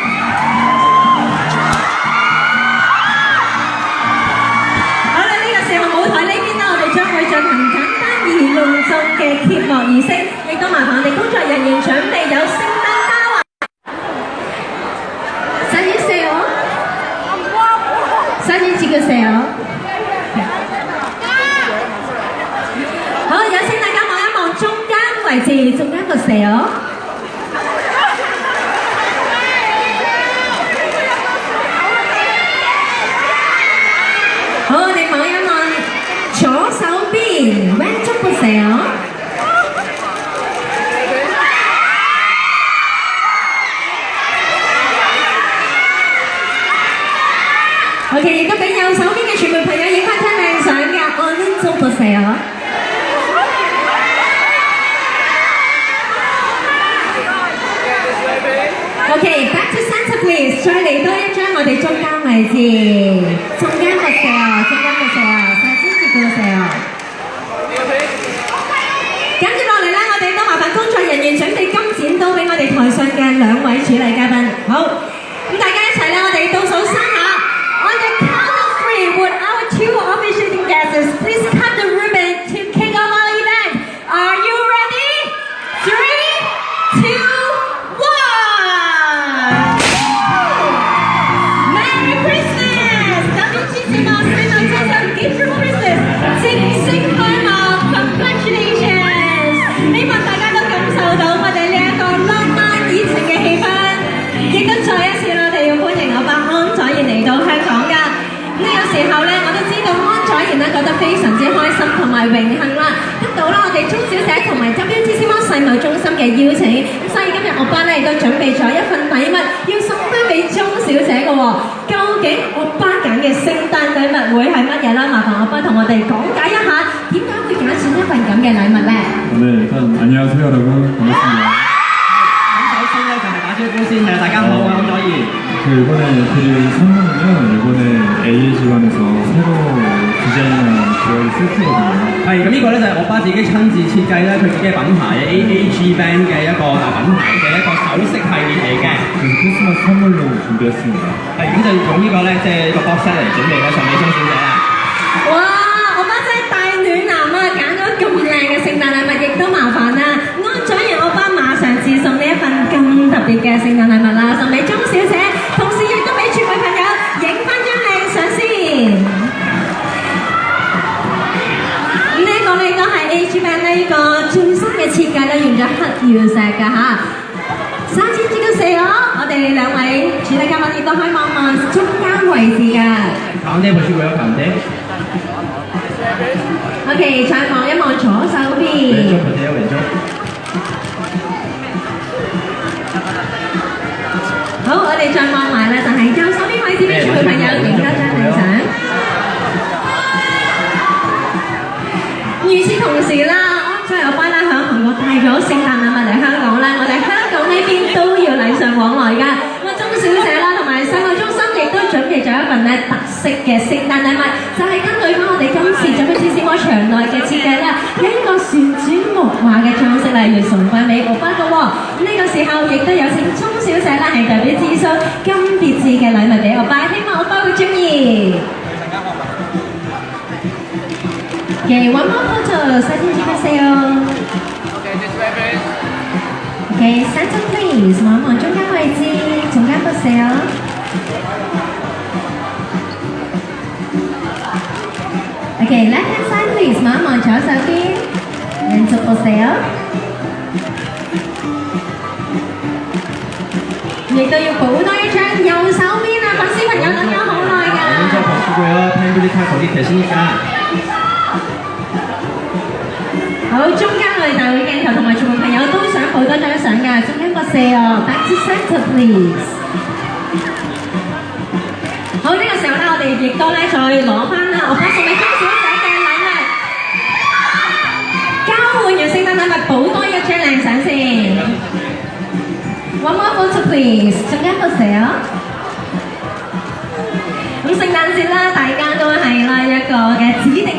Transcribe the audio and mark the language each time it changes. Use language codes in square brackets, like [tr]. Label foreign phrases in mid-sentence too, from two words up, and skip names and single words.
[yue] 好啦，呢個時候舞台呢邊呢，我哋將會進行簡單而隆重嘅揭幕儀式，亦都麻煩我哋工作人員準備有聖誕花環。 [ko] 사진 찍으세요. [yue] 好，有請大家望一望中間位置，中間보세요。好，我哋望一望左手邊， [ko] 왼쪽 보세요。 [yue] OK， 亦都俾右手邊嘅傳媒朋友影翻張靚相嘅，오른쪽 [en] 보세요。OK，back to center please， [yue] 再嚟多一張我哋中間位置，中間보세요，中間 보세요， [ko] 사진 찍으세요。 [yue] 跟住落嚟咧，我哋都麻煩工作人員準備金剪刀俾我哋台上嘅兩位主禮嘉賓。好，咁大家一齊咧，我哋倒數3 下。 [en] On the count of 3, would our 2 officiating guests please cut the ribbon to kick off our event? Are you ready? 3, 2, 1! Merry Christmas! [yue] 特別支持我細路仔就記住 Christmas， 正式開幕 ，Congratulations！希望大家都感受到我哋呢一個浪漫熱情嘅氣氛，亦都再一次我哋要歡迎我把安宰賢嚟到香港。呢個時候咧，我都知道安宰賢咧覺得非常之開心同埋榮幸啦，得到啦我哋鐘小姐同埋 WTC Mall 世貿中心嘅邀請，咁所以今日我班咧亦都準備咗一份禮物要送翻俾鐘小姐嘅喎。究竟我班揀嘅聖誕禮物會係乜嘢啦？麻煩我班同我哋講解一下點解會揀選一份咁嘅禮物咧？ [ko] 안녕하세요 여러분 반갑습니다。 [yue] 首先咧就係打招呼先嘅，大家好啊，安宰賢。 [ko] 이번에 드릴 선물은요, 이번에 AAG관에서 새로 디자인한 기어리 세트거든요. [yue] 係咁呢個咧就係我爸自己親自設計咧，佢自己嘅品牌 AAG Band 嘅一個品牌嘅一個首飾系列嚟嘅。 [ko] 그래서 크리스마스 선물로 준비했습니다. [yue] 係咁就用呢個咧，即係呢個 [en] box set [yue] 嚟準備咧送俾鐘小姐啦。哇！我班真係大暖男啊，揀咗咁靚嘅聖誕禮物，亦都麻煩啦。安宰賢我班馬上自送呢一份咁特別嘅聖誕禮物啦，送俾鐘小姐，同時亦都俾傳媒朋友影翻張靚相先。呢一個咧都係 AAG Band 呢個最新嘅設計咧，用咗黑曜石㗎嚇。 [ko] 사진 찍으세요。 [yue] 我哋兩位主禮嘉賓亦都可以望望中間位置㗎。 [ko] 가운데 보시고요, 가운데. [yue] OK， 再望一望左手邊。 [ko] 왼쪽 보세요, 왼쪽. [yue] 好，我哋再望埋啦，就係右手邊位置俾傳媒朋友影多張靚相。與此同時啦，安宰賢班咧響韓國帶咗聖誕禮物嚟香港咧，我哋香港呢邊都要禮尚往來㗎。咁啊，鐘小姐啦同埋世貿中心亦都準備咗一份咧特色嘅聖誕禮物，就係根據翻我哋今次WTC Mall場內嘅設計啦，有一個旋轉木馬嘅裝飾咧，要送翻俾我班嘅喎。呢個時候亦都有請鐘小姐啦，係代表智叔咁別緻嘅禮物俾我班，希望我班會中意。 [en] Okay, one more photo. [ko] 사진 찍으세요. [en] Okay, this way, please. Okay, center please. [yue] 望一望中間位置，中間 보세요. [en] Okay, left hand side please. [yue] 望一望左手邊， [ko] 왼쪽 보세요. [yue] 亦都要補多一張右手邊啊！粉絲朋友等咗好耐㗎。 [ko] 왼쪽 보시고요, 팬들이 다 거기 계시니까. [yue] 好，中間我哋大會鏡頭同埋傳媒朋友都想補多張相㗎，中間 보세요。 [en] Back to center please。 [yue] 好，呢個時候咧，我哋亦都咧再攞翻啦，我幫送俾鐘小姐嘅禮物。交換完聖誕禮物，補多一張靚相先。 please，仲有一個寫。咁聖誕節啦，大家都係啦一個嘅指定